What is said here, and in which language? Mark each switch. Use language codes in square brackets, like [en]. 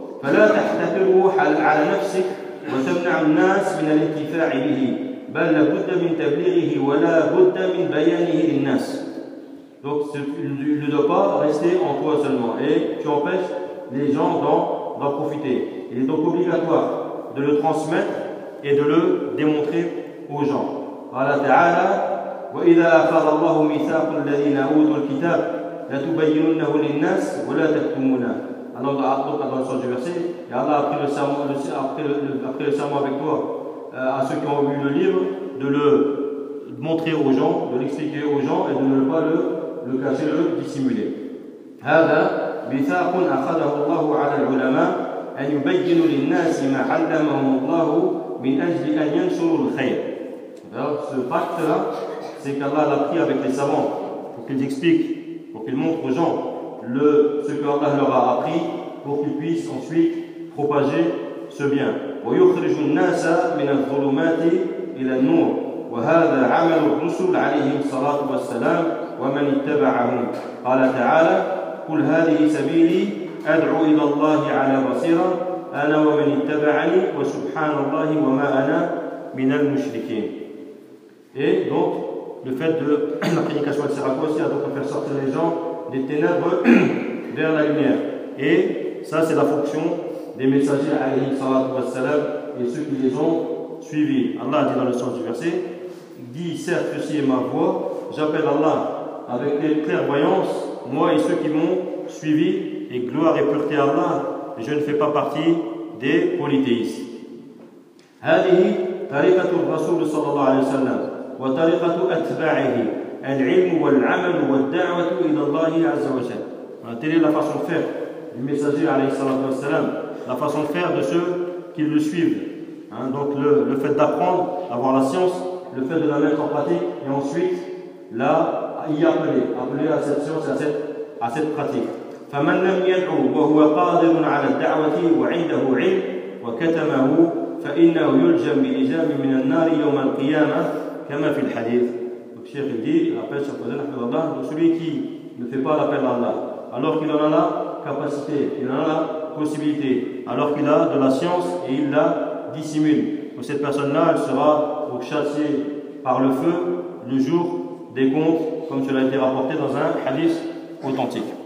[ar] فلا تحتكره على نفسك وتمنع الناس من الانتفاع به بل لابد من تبليغه ولا بد من بيانه للناس. [fr] Donc il ne doit pas rester en toi seulement et tu empêches les gens d'en profiter. Il est donc obligatoire de le transmettre et de le démontrer aux gens. [ar] قال تعالى وإذا أخذ الله ميثاق الذين أوتوا الكتاب لا تبينونه للناس ولا تكتمونه. [fr] Alors, dans son verset, et Allah a pris le serment avec toi à ceux qui ont lu le livre de le montrer aux gens, de l'expliquer aux gens et de ne pas le cacher, le dissimuler. [ar] هذا ميثاق أخذه الله على العلماء أن يبين للناس ما علمهم الله من أجل أن ينشروا الخير. [fr] Alors, ce pacte-là, c'est qu'Allah l'a pris avec les savants pour qu'ils expliquent, pour qu'ils montrent aux gens ce que Allah leur a appris pour qu'ils puissent ensuite propager ce bien. [ar] ويخرج الناس من الظلمات إلى النور وهذا عمل الرسل عليهم الصلاة والسلام ومن اتبعهم. قال تعالى قل هذه سبيلي أدعو إلى الله على بصيرة أنا ومن اتبعني وسبحان الله وما أنا من المشركين. [fr] Et donc le fait de la prédication de ces raccourcis a donc à faire sortir les gens des ténèbres vers la lumière. Et ça, c'est la fonction des messagers alayhi salatu wa salam et ceux qui les ont suivis. Allah dit dans le sens du verset, dit certes ceci est ma voix, j'appelle Allah avec clairvoyance, moi et ceux qui m'ont suivi, et gloire et pureté à Allah, je ne fais pas partie des polythéistes. [ar] هذه طريقة الرسول صلى الله عليه وسلم وطريقة أتباعه العلم والعمل والدعوة إلى الله عز وجل. [fr] Telle est la façon de faire du messager [ar] عليه الصلاة والسلام, [fr] la façon de faire de ceux qui le suivent. Donc le fait d'apprendre, d'avoir la science, le fait de la mettre en pratique et ensuite là y appeler à cette science et à cette pratique. [ar] فمن لم يدعو وهو قادر على الدعوة وعنده علم وكتمه فإنه يلجم بالإجابة من النار يوم القيامة كما في الحديث. [fr] Donc Cheikh dit, après ce qu'on appelle Allah, celui qui ne fait pas l'appel à Allah, alors qu'il en a la capacité, il en a la possibilité, alors qu'il a de la science et il la dissimule. Donc cette personne-là, elle sera donc châtiée par le feu le jour des comptes, comme cela a été rapporté dans un hadith authentique.